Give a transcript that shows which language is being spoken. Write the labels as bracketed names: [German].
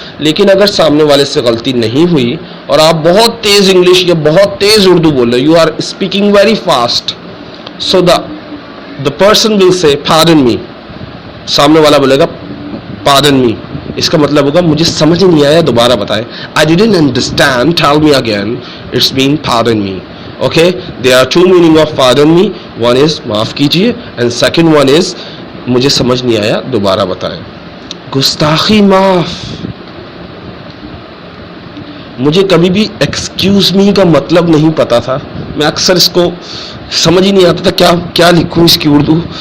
[Urdu] لیکن اگر سامنے والے سے غلطی نہیں ہوئی اور آپ بہت تیز انگلش یا بہت تیز اردو بول رہے, [English] you are speaking very fast, so the person will say pardon me, [Urdu] سامنے والا بولے گا پارڈن می, اس کا مطلب ہوگا مجھے سمجھ نہیں آیا, دوبارہ بتائیں. [English] I didn't understand, tell me again. It's mean pardon me. Okay, there are two meaning of pardon me. One is [Urdu] معاف کیجئے [English] and second one is [Urdu] مجھے سمجھ نہیں آیا, دوبارہ بتائیں. گستاخی معاف. مجھے کبھی بھی ایکسکیوز می کا مطلب نہیں پتا تھا, میں اکثر اس کو سمجھ ہی نہیں آتا تھا کیا لکھوں اس کی اردو.